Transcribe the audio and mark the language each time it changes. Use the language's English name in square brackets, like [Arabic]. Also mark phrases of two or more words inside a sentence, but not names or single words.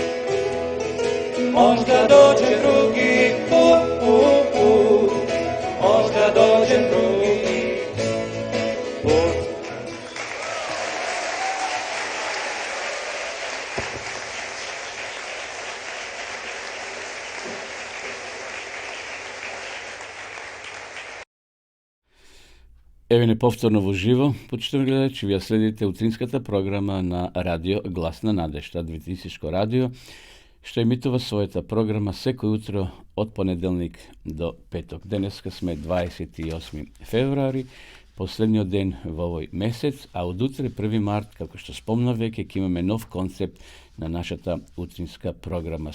[Croatian] Možda dođem drugi put, možda dođem drugi put. Evo je [Macedonian] повторно во живо, почитувани гледачи, вие следите утринската програма на Радио Гласна надежда, адвентистичко радио, што емитува својата програма секој утро од понеделник до петок. Денеска сме 28 февруари, последниот ден во овој месец, а од утре 1 март, како што спомна веќе, ќе имаме нов концепт на нашата утринска програма.